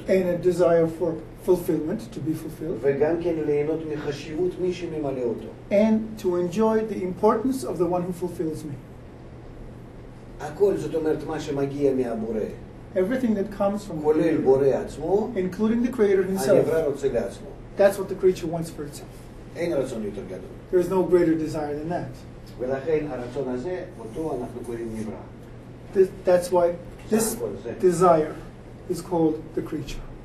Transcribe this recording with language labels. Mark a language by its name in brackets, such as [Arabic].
[English] And a desire for fulfillment, to be fulfilled. [Hebrew] וגם כן ליהנות מחשיבות מי שממלא אותו. [English] And to enjoy the importance of the one who fulfills me. [Hebrew] הכל, זאת אומרת, מה שמגיע מהבורא. [English] Everything that comes from the [Hebrew] כולל [English] creator, [Hebrew] בורא עצמו, [English] including the creator himself. [Hebrew] הנברא רוצה לעצמו. [English] That's what the creature wants for itself. [Hebrew] אין רצון יותר גדול. [English] There is no greater desire than that. [Hebrew] ולכן הרצון הזה, אותו אנחנו קוראים נברא. [English] That's why this desire is called the creature.